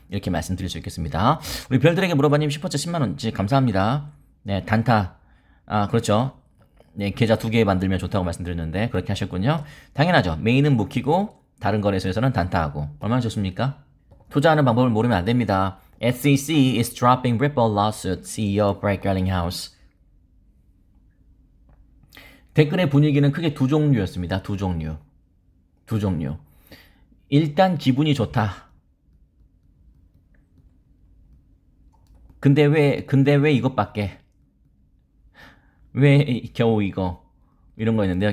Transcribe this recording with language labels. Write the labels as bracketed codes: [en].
[ko] 이렇게 말씀드릴 수 있겠습니다. 우리 별들에게 물어봐님 슈퍼챗 10만원치 감사합니다. 네, 단타. 그렇죠. 네, 계좌 2개 만들면 좋다고 말씀드렸는데 그렇게 하셨군요. 당연하죠. 메인은 묵히고 다른 거래소에서는 단타하고. 얼마나 좋습니까? 투자하는 방법을 모르면 안 됩니다. [en] SEC is dropping Ripple lawsuit CEO Brett Garlinghouse. [ko] 댓글의 분위기는 크게 두 종류였습니다. 두 종류. 일단 기분이 좋다. 근데 왜 이것밖에? 왜 겨우 이거? 이런 거 있는데요.